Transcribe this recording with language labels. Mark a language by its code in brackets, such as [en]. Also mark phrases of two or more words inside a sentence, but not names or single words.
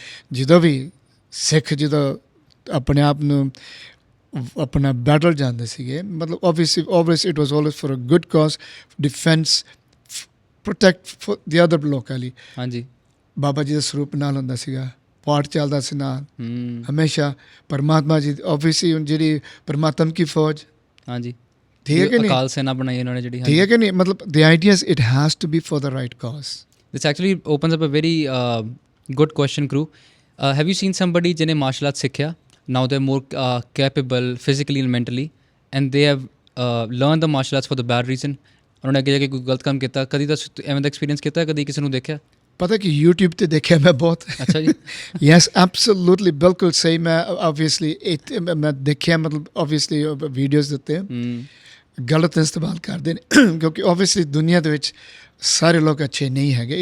[pa] ਜਦੋਂ ਵੀ ਸਿੱਖ ਜਦੋਂ ਆਪਣੇ ਆਪ ਨੂੰ ਆਪਣਾ ਬੈਟਲ ਜਾਂਦੇ ਸੀਗੇ, ਮਤਲਬ [en] obviously it was always for a good cause, [pa] ਡਿਫੈਂਸ, [en] protect the other [pa] ਲੋਕਾਂ ਲਈ। ਹਾਂਜੀ, ਬਾਬਾ ਜੀ ਦਾ ਸਰੂਪ ਨਾਲ ਹੁੰਦਾ ਸੀਗਾ, ਪਾਠ ਚੱਲਦਾ ਸੀ ਨਾਲ ਹਮੇਸ਼ਾ। ਪਰਮਾਤਮਾ ਜੀ ਓਬਵੀਅਸਲੀ ਜਿਹੜੀ ਪਰਮਾਤਮ ਕੀ ਫੌਜ, ਹਾਂਜੀ, ਠੀਕ ਹੈ ਕਿ ਨਹੀਂ, ਅਕਾਲ ਸੈਨਾ ਬਣਾਈ ਉਹਨਾਂ ਨੇ ਜਿਹੜੀ, ਠੀਕ ਹੈ ਕਿ ਨਹੀਂ। ਮਤਲਬ [en] the idea is it has to be for the right cause. This actually opens up a very good question, Kru. Have you seen somebody [pa] ਜਿਹਨੇ ਮਾਰਸ਼ਲ ਆਰਟ ਸਿੱਖਿਆ, [en] now they're more capable physically and mentally, and they have learned the martial arts for the bad reason? [pa] ਉਹਨਾਂ ਨੇ ਅੱਗੇ ਜਾ ਕੇ ਕੋਈ ਗਲਤ ਕੰਮ ਕੀਤਾ, ਕਦੀ ਤਾਂ ਐਵੇਂ ਦਾ ਐਕਸਪੀਰੀਅੰਸ ਕੀਤਾ, ਕਦੀ ਕਿਸੇ ਨੂੰ ਦੇਖਿਆ? ਪਤਾ ਕਿ YouTube ਤੇ ਦੇਖਿਆ ਮੈਂ ਬਹੁਤ। ਅੱਛਾ ਜੀ। [en] Yes, absolutely, [pa] ਬਿਲਕੁਲ ਸਹੀ। ਮੈਂ ਓਬਵੀਅਸਲੀ ਮੈਂ ਦੇਖਿਆ, ਮਤਲਬ ਓਬਵੀਅਸਲੀ ਵੀਡੀਓਜ਼ ਦਿੱਤੇ ਗਲਤ ਇਸਤੇਮਾਲ ਕਰਦੇ ਨੇ, ਕਿਉਂਕਿ ਓਬਵੀਅਸਲੀ ਦੁਨੀਆ ਦੇ ਵਿੱਚ ਸਾਰੇ ਲੋਕ ਅੱਛੇ ਨਹੀਂ ਹੈਗੇ।